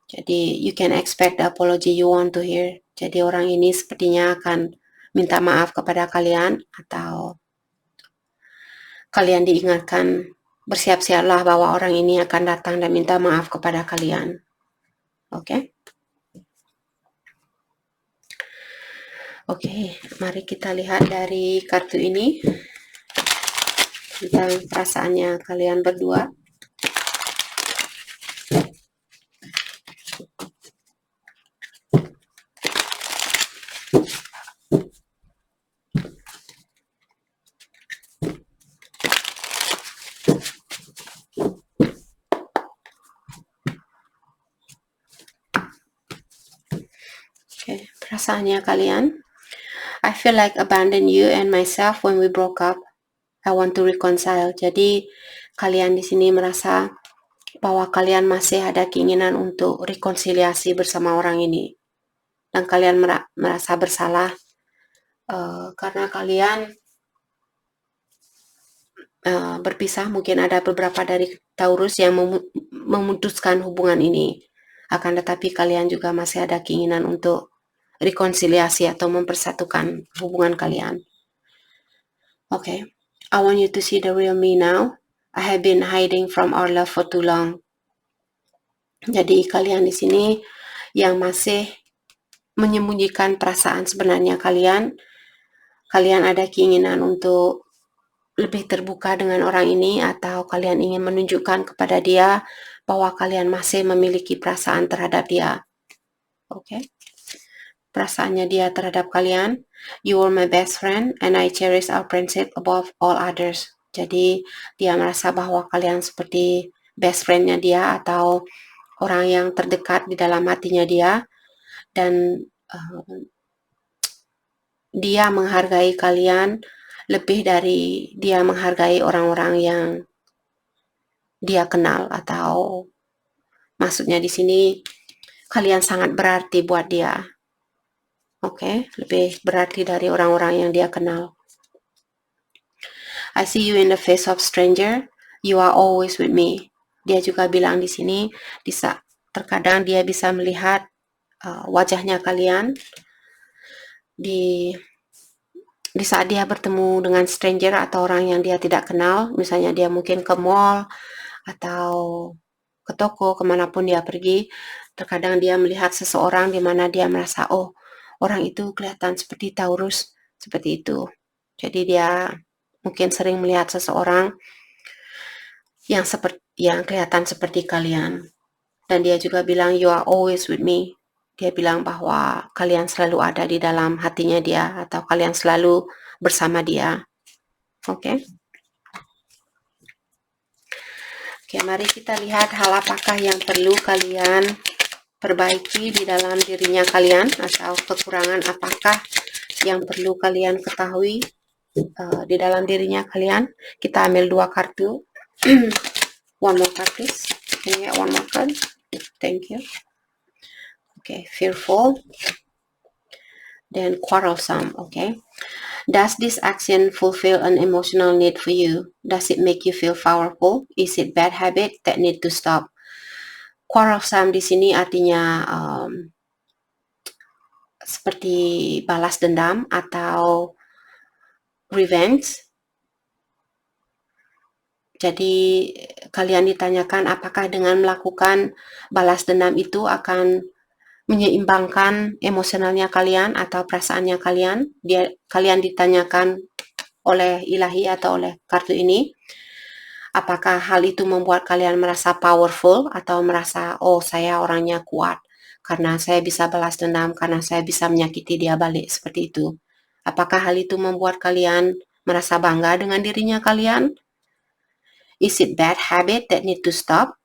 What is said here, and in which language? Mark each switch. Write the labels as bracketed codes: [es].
[en] Jadi you can expect the apology you want to hear. [id] Jadi orang ini sepertinya akan minta maaf kepada kalian, atau kalian diingatkan, bersiap-siaplah bahwa orang ini akan datang dan minta maaf kepada kalian. Oke. Oke, mari kita lihat dari kartu ini tentang perasaannya kalian berdua. perasaannya kalian. [en] I feel like abandon you and myself when we broke up. I want to reconcile. [id] Jadi kalian di sini merasa bahwa kalian masih ada keinginan untuk rekonsiliasi bersama orang ini, dan kalian merasa bersalah karena kalian berpisah. Mungkin ada beberapa dari Taurus yang memutuskan hubungan ini, akan tetapi kalian juga masih ada keinginan untuk rekonsiliasi atau mempersatukan hubungan kalian. [en] Okay, I want you to see the real me now. I have been hiding from our love for too long. [id] Jadi kalian di sini yang masih menyembunyikan perasaan sebenarnya kalian ada keinginan untuk lebih terbuka dengan orang ini, atau kalian ingin menunjukkan kepada dia bahwa kalian masih memiliki perasaan terhadap dia. Okay? Perasaannya dia terhadap kalian. [en] You were my best friend and I cherish our friendship above all others. [id] Jadi dia merasa bahwa kalian seperti best friendnya dia atau orang yang terdekat di dalam hatinya dia, dan dia menghargai kalian lebih dari dia menghargai orang-orang yang dia kenal, atau maksudnya di sini kalian sangat berarti buat dia. Oke, lebih berarti dari orang-orang yang dia kenal. [en] I see you in the face of stranger. You are always with me. [id] Dia juga bilang di sini, terkadang dia bisa melihat wajahnya kalian di saat dia bertemu dengan stranger atau orang yang dia tidak kenal. Misalnya dia mungkin ke mall atau ke toko, kemanapun dia pergi, terkadang dia melihat seseorang di mana dia merasa, oh, orang itu kelihatan seperti Taurus, seperti itu. Jadi dia mungkin sering melihat seseorang yang kelihatan seperti kalian. Dan dia juga bilang, [en] you are always with me. [id] Dia bilang bahwa kalian selalu ada di dalam hatinya dia, atau kalian selalu bersama dia. Oke. Oke, mari kita lihat hal apakah yang perlu kalian perbaiki di dalam dirinya kalian, atau kekurangan apakah yang perlu kalian ketahui di dalam dirinya kalian. Kita ambil 2 kartu. [en] One more card, please. Can you get one more card? Thank you. Okay, fearful. Then quarrelsome. Okay. Does this action fulfill an emotional need for you? Does it make you feel powerful? Is it bad habit that need to stop? [id] Quarrelsome di sini artinya seperti balas dendam atau revenge. Jadi kalian ditanyakan apakah dengan melakukan balas dendam itu akan menyeimbangkan emosionalnya kalian atau perasaannya kalian. Kalian ditanyakan oleh ilahi atau oleh kartu ini, apakah hal itu membuat kalian merasa powerful atau merasa, oh, saya orangnya kuat karena saya bisa balas dendam, karena saya bisa menyakiti dia balik, seperti itu. Apakah hal itu membuat kalian merasa bangga dengan dirinya kalian? [en] Is it bad habit that need to stop?